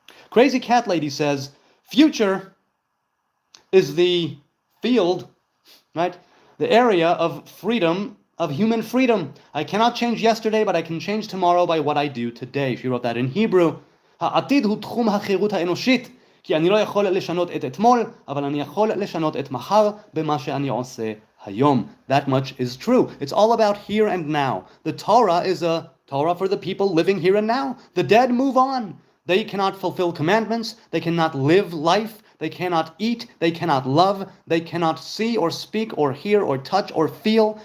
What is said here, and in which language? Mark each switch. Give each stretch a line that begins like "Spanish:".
English: Crazy Cat Lady says, future is the field, right? The area of freedom, of human freedom. I cannot change yesterday, but I can change tomorrow by what I do today. She wrote that in Hebrew.
Hebrew: העתיד הוא תחום החירות האנושית, כי אני לא יכול לשנות את אתמול, אבל אני יכול לשנות את מחר במה שאני עושה היום.
English: That much is true. It's all about here and now. The Torah is a Torah for the people living here and now. The dead move on. They cannot fulfill commandments. They cannot live life. They cannot eat, they cannot love, they cannot see or speak or hear or touch or feel.